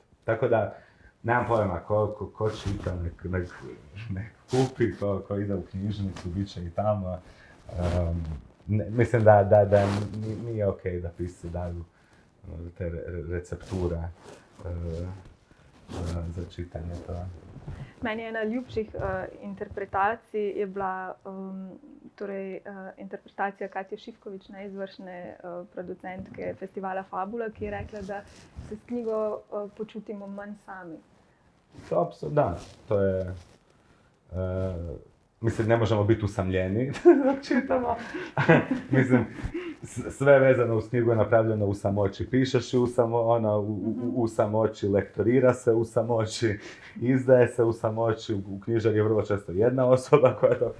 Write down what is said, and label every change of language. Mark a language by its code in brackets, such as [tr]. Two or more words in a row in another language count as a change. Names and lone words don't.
[hr] Tako da, nemam pojma, ko čita, nek kupi, ko ide u knjižnicu, bit će i tamo. Mislim da nije okej da pisci daju te recepture za čitanje toga. [sl] Meni ena ljubših interpretacij je bila interpretacija Katje Šifkovič, neizvršne producentke festivala Fabula, ki je rekla, da se s knjigo počutimo manj sami. [hr] Da, to je mislim, ne možemo biti usamljeni dok čitamo. Mislim, sve vezano uz knjigu je napravljeno u samoći. Pišeš u samoći, lektorira se u samoći, izdaje se u samoći, u knjižari je vrlo često jedna osoba koja to...